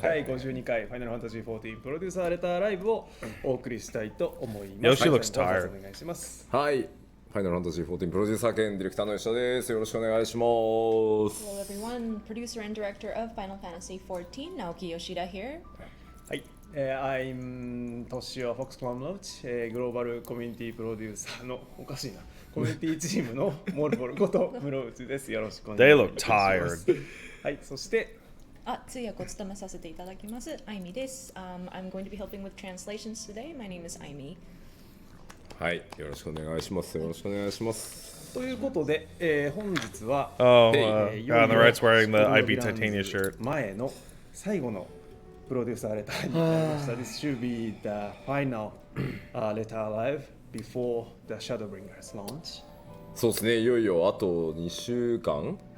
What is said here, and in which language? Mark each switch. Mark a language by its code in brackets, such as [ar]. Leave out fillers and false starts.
[ja] 第52回ファイナルファンタジー14プロデューサーレターライブをお送りしたいと思います。 [en] Yoshi looks tired. [ja] お願いします。はい。ファイナルファンタジー14プロデューサー兼ディレクターの吉田です。よろしくお願いします。 [en] Hello everyone, producer and director of Final Fantasy XIV, Naoki Yoshida here. [ja] はい。 [en] I'm [ja] Toshio Fox Plumlodge、グローバルコミュニティプロデューサーのおかしいなコミュニティチームのモルボルこと室内です。よろしくお願いします。 [en] They look tired. [ja] はい、そして通訳を務めさせていただきます、アイミです。 [en] I'm going to be helping with translations today. My name is Aimi. [ja] はい、よろしくお願いします。よろしくお願いします。ということで、本日は [en] Oh, on the right's wearing the IB Titania shirt. [ja] 前の最後のプロデューサーレターになりました。 [en] This should be the final letter live before the Shadowbringers launch. [ja] そうですね、いよいよあと2週間